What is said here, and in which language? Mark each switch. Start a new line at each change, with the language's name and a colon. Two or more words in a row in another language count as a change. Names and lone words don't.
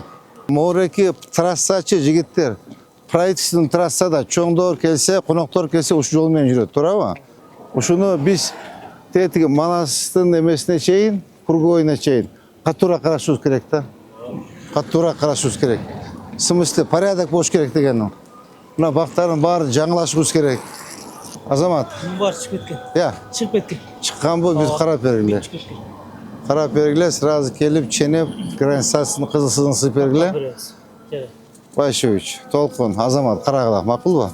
Kyrgyz: Мореки трассачы жигиттер. Правительственный трассада чоңдор келсе, коноктор келсе, ушу жол менен жүрөт, туурабы? Ушуну биз тетиги Манастын эмесине чейин, круговойуна чейин катуура карашыбыз керек да. Катуура карашыбыз керек.
Russian: В смысле, порядок
Kyrgyz: болуш керек дегеним. Мына бактардын баарын жаңылашыбыз керек. Азамат. Бар чыгып кеткен. Я. Чыгып кеткен. Чыккан бул, биз карап бергиле. Карап бергиле, сразу келип, ченеп, границасын кызылсызын сыйып бергиле. Башевич, Толкун, Азамат, карагыла, макулбу?